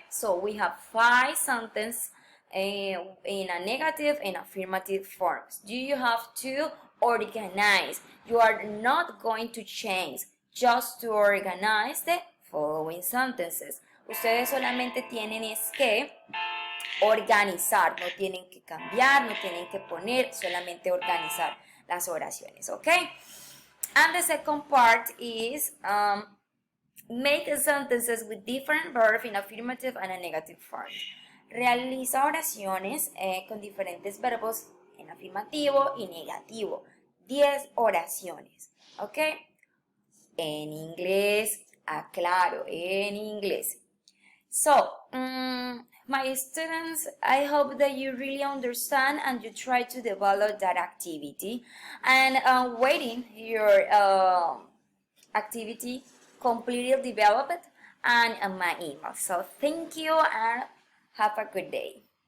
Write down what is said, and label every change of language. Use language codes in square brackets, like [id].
[en] So, we have 5 sentences in a negative and affirmative forms. You have to organize. You are not going to change, just to organize the following sentences. [es] Ustedes solamente tienen es que organizar, no tienen que cambiar, no tienen que poner, solamente organizar las oraciones, ¿ok? [en] And the second part is make sentences with different verbs in affirmative and a negative form. [es] Realiza oraciones con diferentes verbos en afirmativo y negativo. 10 oraciones, ¿ok? En inglés, aclaro, en inglés. [en] So, my students, I hope that you really understand and you try to develop that activity. And waiting your activity completely developed and my email. So, thank you and have a good day.